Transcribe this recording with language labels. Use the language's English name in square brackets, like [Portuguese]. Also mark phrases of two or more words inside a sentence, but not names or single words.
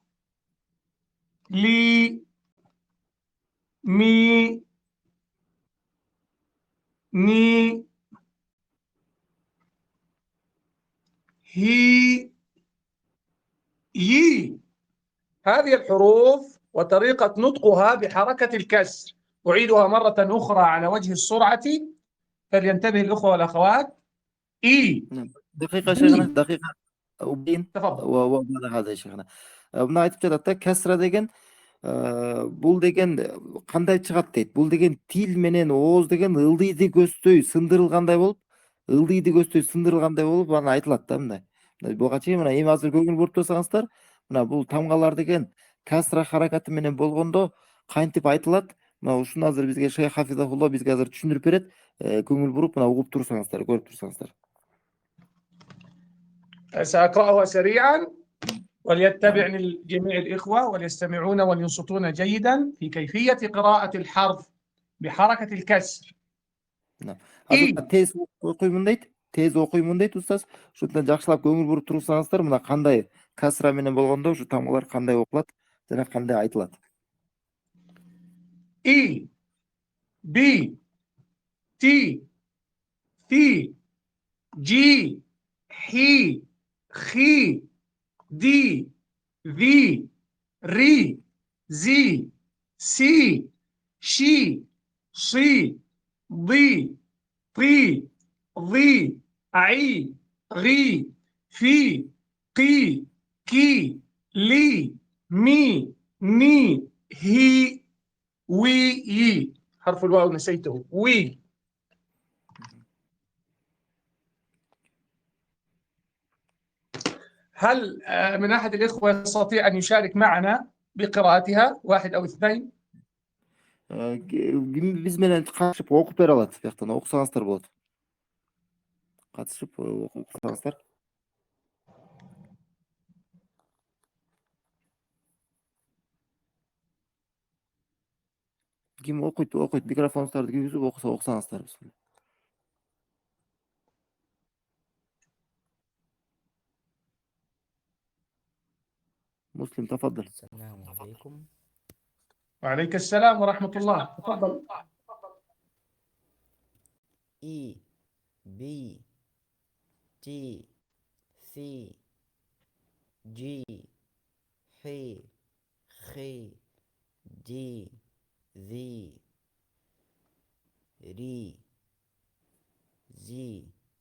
[Arabic] لي، مي، ني، هي، يي. هذه الحروف وطريقة نطقها بحركة الكسر. أعيدها مرة أخرى على وجه السرعة فلينتبه الأخوة والأخوات. إي، دقيقة شيخنا، بي. دقيقة وبين تفضل. وبعد هذا يا شيخنا. [Kyrgyz] Мына айтып жатат да, касра деген бул деген кандай чыгат дейт. Бул деген тил менен ооз деген ылдыйды көздөй сындырылгандай болуп, анан айтылат да мындай. Буга чейин мына эми азыр көңүл буруп турсаңыздар, мына бул тамгалар деген касра харакаты менен болгондо кантип айтылат? Мына ушуну азыр бизге Шейх Хафизахулла бизге азыр түшүндүрүп берет. Көңүл буруп мына угуп турсаңыздар, көрүп турсаңыздар. سأقرأها سريعا وليتبعني جميع الإخوة وليستمعون ولينصتون جيدا في كيفية قراءة الحرف بحركة الكسر. Азыр тез окуймун дейт. Тез окуймун дейт устаз. Ошондон жакшылап көңүл буруп турсаңыздар, мына кандай касра менен болгондо ушу тамгалар кандай окулат жана кандай айтылат. [Arabic] إي، بي، تي، في، جي، حي، حي, دي، وي، ري، زي، سي، شي، شي، دي، تي، دي، أي, ري، في، قي، كي، لي، مي، ني، هي, وي يي. حرف الواو نسيته. وي. هل من أحد الإخوة يستطيع أن يشارك معنا بقراءتها؟ واحد أو اثنين. [Kyrgyz] Биз менен катышып окуп бере алат. Бияктан окусаңыздар болот. Катышып окусаңыздар. Ким окуйт, микрофонуңуздарды кийгизип окусаңыздар. [Arabic] مسلم تفضل. السلام عليكم. وعليك السلام ورحمة الله. تفضل. إي بي تي سي جي حي خي دي ذي ري زي